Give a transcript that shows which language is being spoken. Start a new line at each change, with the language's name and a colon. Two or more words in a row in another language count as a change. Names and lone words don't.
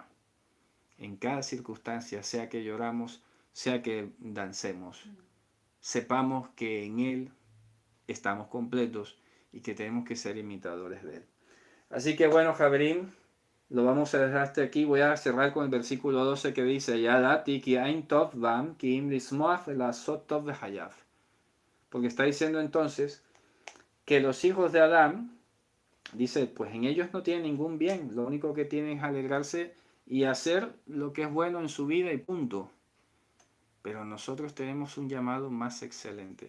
Spanish: En cada circunstancia, sea que lloramos, sea que dancemos. Sepamos que en Él estamos completos y que tenemos que ser imitadores de Él. Así que bueno, Jabrín, lo vamos a dejar hasta aquí. Voy a cerrar con el versículo 12 que dice,
Hebrew: ידעתי כי אין טוב בם כי אם לשמוח לעשות טוב בחייו.
Spanish: Porque está diciendo entonces que los hijos de Adán, dice, pues en ellos no tienen ningún bien. Lo único que tienen es alegrarse y hacer lo que es bueno en su vida y punto. Pero nosotros tenemos un llamado más excelente.